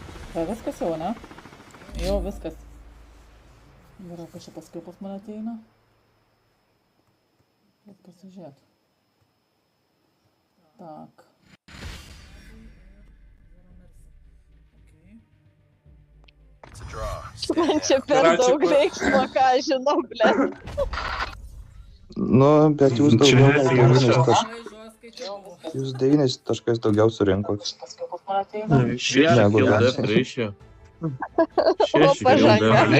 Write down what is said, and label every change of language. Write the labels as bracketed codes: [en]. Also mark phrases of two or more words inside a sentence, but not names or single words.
[lt] Va, viskas jau, ne? Jau, viskas. Gerai, kas čia paskui pas mane ateina? Bet pasižiūrėt. Tak. [en] It's a draw. [lt] Man čia per daug veiksmo, ką aš žinau, ble. Nu, bet jūs Jūs 9 taškais daugiau surinkot. Negu mes. O, pažanga.